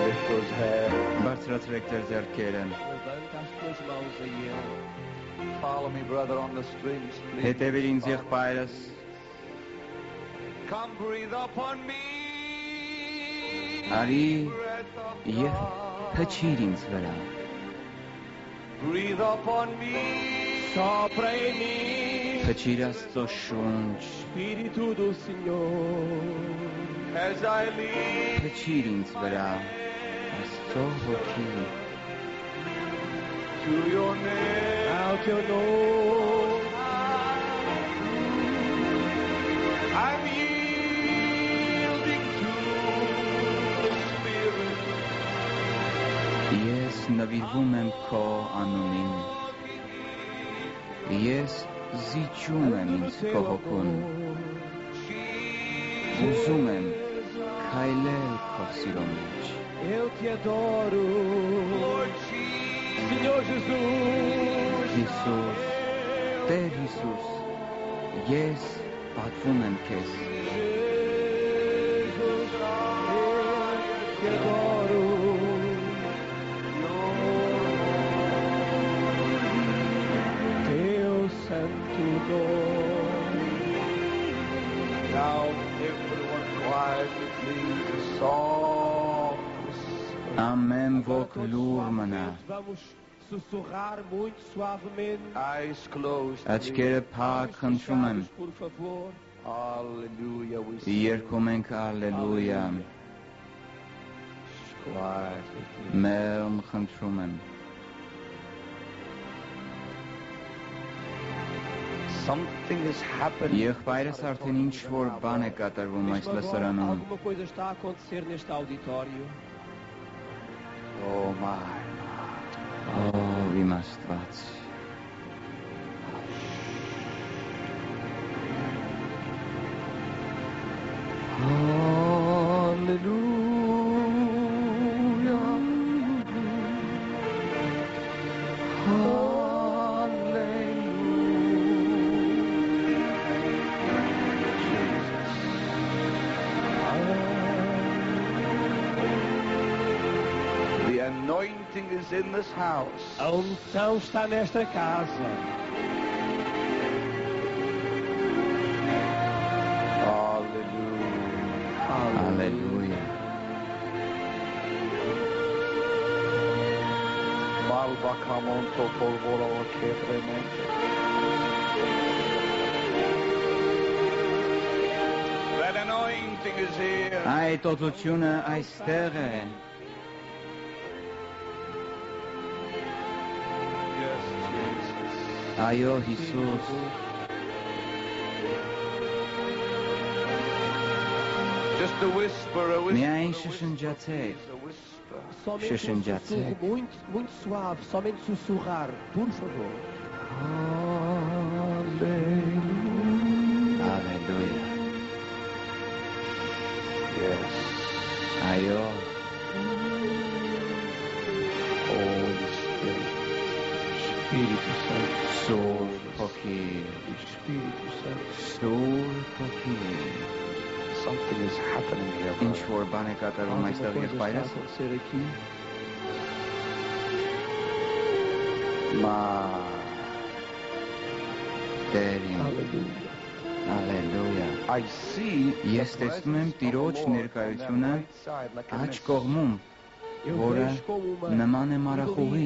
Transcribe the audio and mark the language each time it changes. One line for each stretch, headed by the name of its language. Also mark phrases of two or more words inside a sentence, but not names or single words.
English: those hands.
Armenian: Բարձրացրեք ձեր ձեռքերը։
Portuguese: Levanta as tuas mãos a Ele.
English: Follow me, brother, on the streams, please.
Armenian: Հետևիր ինձ եղբայրս։
English: Come breathe upon me.
Armenian: Արի
English: Breath of
Armenian: եւ
English: God.
Armenian: փչիր ինձ վրա։
English: Breathe upon me.
Portuguese: Sopra em mim,
Armenian: Փչիր Աստծո շունչ։
Portuguese: Espírito do Senhor.
English: As I leave
Armenian: Փչիր ինձ վրա։ Աստծո հոգի։
English: to your name.
Portuguese: Ao teu nome.
English: I'm yielding to the Spirit.
Armenian: Ես նվիրվում եմ քո անունին։ Ես զիջում եմ ինձ քո հոգուն։ Ուզում եմ քայլել քո սիրո մեջ։
Portuguese: Eu te adoro,
English: Lord Jesus.
Portuguese: Senhor Jesus.
Armenian: Հիսուս, Տեր Հիսուս, ես պատվում եմ քեզ։
Portuguese: Jesus, eu te adoro. Teu santo nome.
English: Now everyone quietly please a song.
Armenian: Ամեն ոք լուր մնա։
Portuguese: Vamos sussurrar muito suavemente.
English: Eyes closed.
Armenian: Աչքերը փակ խնդրում եմ։
Portuguese: Por favor.
English: Hallelujah. We sing
Armenian: Երգում ենք Ալելույա։
English: quietly.
Armenian: Մեղմ խնդրում եմ։
English: Something is happening.
Armenian: Եղբայրս արդեն ինչ որ բան է կատարվում այս
Portuguese: Mesmo agora,
Armenian: լսարանում։
Portuguese: alguma coisa está a acontecer neste auditório.
English: Oh my.
Armenian: Ո, իմ Աստված։
English: Hallelujah. The anointing is in this house.
Portuguese: A unção está nesta casa.
English: Hallelujah.
Armenian: Ալելույա։ Malva kamon topol vola kepremente.
English: That anointing is here.
Armenian: Այդ օծությունը այստեղ է։
English: Yes, Jesus.
Armenian: Այո, Հիսուս։
English: Just a whisper, a whisper.
Armenian: Միայն շշնջացեք։
English: A whisper.
Portuguese: Somente um
Armenian: Xixinjatse.
Portuguese: sussurro muito, muito suave. Somente sussurrar, por favor.
English: Hallelujah.
Armenian: Ալելույա։
English: Yes.
Armenian: Այո,
English: Holy Spirit.
Portuguese: Espírito Santo.
Armenian: Սուրբ հոգի,
Portuguese: Espírito Santo.
Armenian: Սուրբ հոգի։
English: Something is happening here.
Armenian: Ինչ որ բան է կատարվում
Portuguese: Alguma
Armenian: այստեղ
Portuguese: coisa está a
Armenian: եղբայրս։
Portuguese: acontecer aqui.
English: My.
Armenian: Տեր իմ,
Portuguese: Aleluia.
Armenian: Ալելույա։
English: I see
Armenian: Ես
English: the
Armenian: տեսնում եմ
English: presence of the
Armenian: Տիրոջ
English: Lord on
Armenian: ներկայությունը
English: that right side, like a
Armenian: աջ
English: mist.
Armenian: կողմում,
Portuguese: Eu
Armenian: որը
Portuguese: vejo como uma
Armenian: նման է մարախուղի։